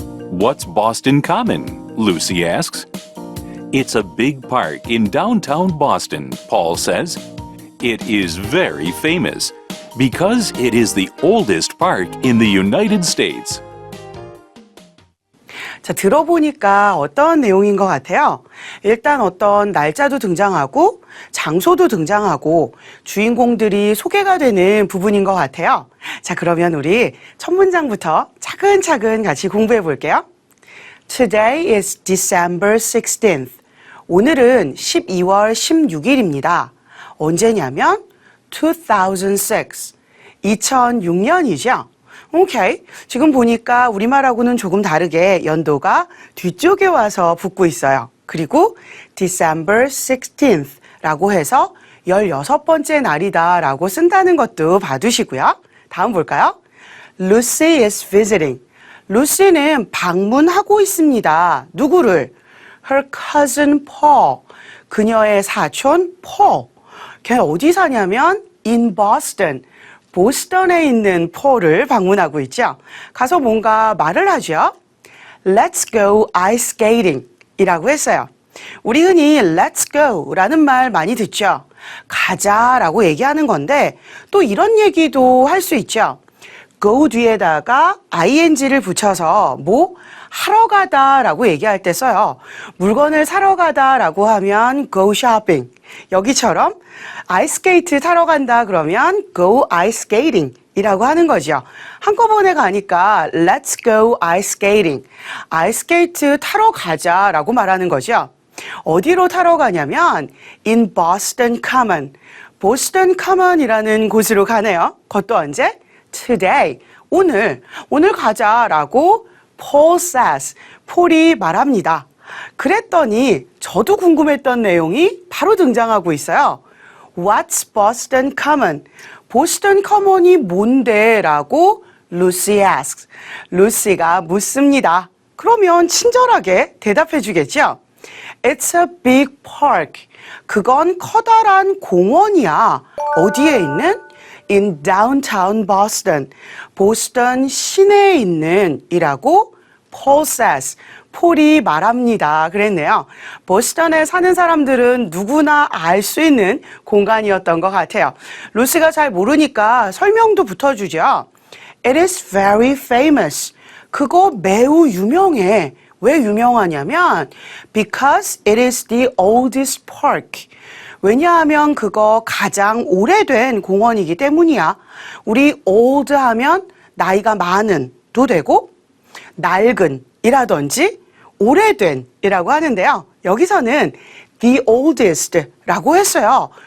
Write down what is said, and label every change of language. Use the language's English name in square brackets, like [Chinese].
[English] What's Boston Common? Lucy asks. It's a big park in downtown Boston, Paul says. It is very famous because it is the oldest park in the United States. [Korean] 자, 들어보니까 어떤 내용인 것 같아요? 일단 어떤 날짜도 등장하고 장소도 등장하고 주인공들이 소개가 되는 부분인 것 같아요. 자, 그러면 우리 첫 문장부터 차근차근 같이 공부해 볼게요. [English] Today is December 16th. [Korean] 오늘은 12월 16일입니다. 언제냐면 2006. 2006년이죠. 오케이. 지금 보니까 우리말하고는 조금 다르게 연도가 뒤쪽에 와서 붙고 있어요. 그리고 December 16th 라고 해서 16번째 날이다 라고 쓴다는 것도 봐두시고요. 다음 볼까요? [English] Lucy is visiting. [Korean] 루시는 방문하고 있습니다. 누구를? [English] Her cousin Paul. [Korean] 그녀의 사촌 [English] Paul. [Korean] 걔 어디 사냐면 [English] in Boston. [Korean] 보스턴에 있는 폴을 방문하고 있죠. 가서 뭔가 말을 하죠. [English] Let's go ice skating [Korean] 이라고 했어요. 우리 흔히 let's go 라는 말 많이 듣죠. 가자 라고 얘기하는 건데 또 이런 얘기도 할 수 있죠. go 뒤에다가 ing를 붙여서 뭐 하러 가다 라고 얘기할 때 써요. 물건을 사러 가다 라고 하면 [English] go shopping. [Korean] 여기처럼 아이스케이트 타러 간다 그러면 [English] go ice skating [Korean] 이라고 하는 거죠. 한꺼번에 가니까 [English] let's go ice skating. [Korean] 아이스케이트 타러 가자 라고 말하는 거죠. 어디로 타러 가냐면 [English] in Boston Common. [Korean] 보스턴 커먼이라는 곳으로 가네요. 그것도 언제? [English] Today. [Korean] 오늘 가자라고 [English] Paul says. [Korean] 폴이 말합니다. 그랬더니 저도 궁금했던 내용이 바로 등장하고 있어요. [English] What's Boston Common? [Korean] 보스턴 커먼이 뭔데? 라고 [English] Lucy asks. [Korean] 루시가 묻습니다. 그러면 친절하게 대답해 주겠죠? [English] It's a big park. [Korean] 그건 커다란 공원이야. 어디에 있는? [English] In downtown Boston. [Korean] 보스턴 시내에 있는 이라고 [English] Paul says. [Korean] 폴이 말합니다. 그랬네요. 보스턴에 사는 사람들은 누구나 알 수 있는 공간이었던 것 같아요. 루시가 잘 모르니까 설명도 붙여주죠. [English] It is very famous. [Korean] 그거 매우 유명해. 왜 유명하냐면 [English] because it is the oldest park. [Korean] 왜냐하면 그거 가장 오래된 공원이기 때문이야. 우리 old 하면 나이가 많은도 되고 낡은 이라든지 오래된 이라고 하는데요. 여기서는 the oldest 라고 했어요.